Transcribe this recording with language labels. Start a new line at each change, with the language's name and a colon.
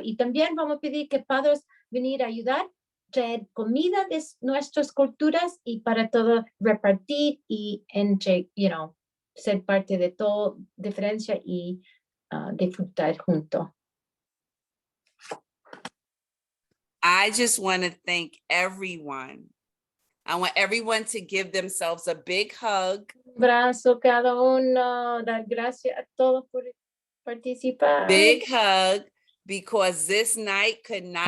Spanish: Y también vamos a pedir que padres venir a ayudar, traer comida de nuestras culturas y para todo repartir y entre, ser parte de todo diferencia y disfrutar juntos.
English: I just want to thank everyone. I want everyone to give themselves a big hug.
Spanish: Abrazo cada uno, dar gracias a todos por participar.
English: Big hug. because this night could not